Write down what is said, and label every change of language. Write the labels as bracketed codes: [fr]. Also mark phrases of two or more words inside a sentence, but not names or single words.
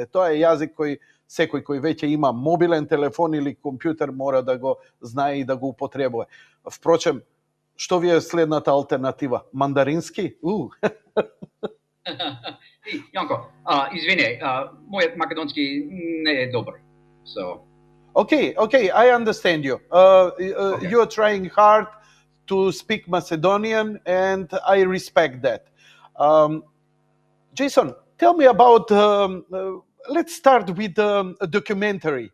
[mk] Тоа е јазик кој секој кој веќе има мобилен телефон или компјутер мора да го знае и да го употребува. Впрочем, што ви е следната алтернатива? Мандарински? Janko, извини, мојот македонски не е добар. [en] So. Okay, I understand you. Okay. You are trying hard to speak Macedonian, and I respect that. Jason, tell me about. Let's start with a documentary.